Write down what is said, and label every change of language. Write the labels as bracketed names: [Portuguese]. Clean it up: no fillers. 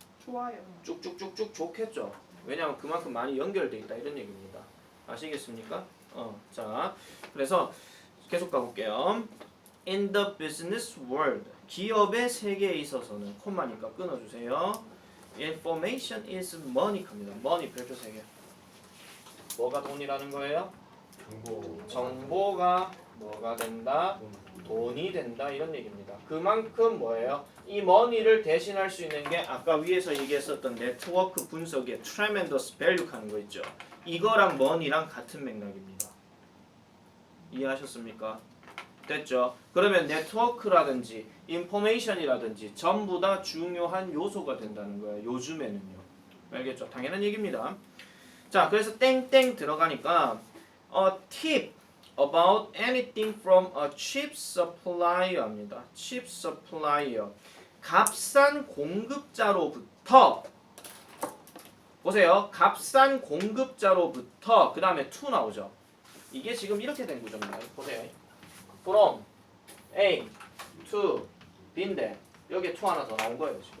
[Korean] 좋아요. 쭉쭉쭉쭉 좋겠죠. 왜냐하면 그만큼 많이 연결돼 있다 이런 얘기입니다. 아시겠습니까? 자, 그래서 계속 가볼게요. [English] In the business world, [Korean] 기업의 세계에 있어서는 콤마니까 끊어주세요. [English] Information is money [Korean] 갑니다. money 별표 3개. 뭐가 돈이라는 거예요? 정보가 뭐가 된다? 돈이 된다 이런 얘기입니다. 그만큼 뭐예요? 이 머니를 대신할 수 있는 게 아까 위에서 얘기했었던 네트워크 분석의 [English] tremendous value [Korean] 하는 거 있죠. 이거랑 머니랑 같은 맥락입니다. 이해하셨습니까? 됐죠? 그러면 네트워크라든지 인포메이션이라든지 전부 다 중요한 요소가 된다는 거예요. 요즘에는요. 알겠죠? 당연한 얘기입니다. 자, 그래서 땡땡 들어가니까 [English] tip about anything from a cheap supplier [Korean] 합니다. [English] cheap supplier. [Korean] 값싼 공급자로부터 보세요. 값싼 공급자로부터 그 다음에 to 나오죠. 이게 지금 이렇게 된 구조입니다. 보세요. [English] from A to B [Korean] 인데 여기에 to 하나 더 나온 거예요.